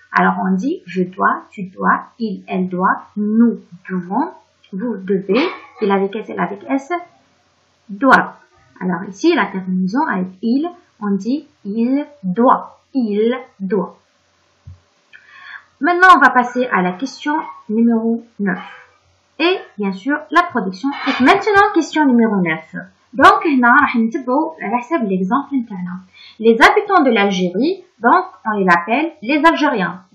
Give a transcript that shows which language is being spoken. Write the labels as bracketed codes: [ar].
[fr] Alors on dit je dois, tu dois, il, elle doit, nous devons, vous devez, il avec S, elle avec S, doit. Alors ici, la terminaison avec il, on dit il doit, il doit. Maintenant, on va passer à la question numéro 9. Et bien sûr, la production. Et maintenant, question numéro 9. [ar] Donc, هنا راح نتبعوا على حسب l'exemple نتاعنا. [fr] Les habitants de l'Algérie, donc on les appelle les Algériens.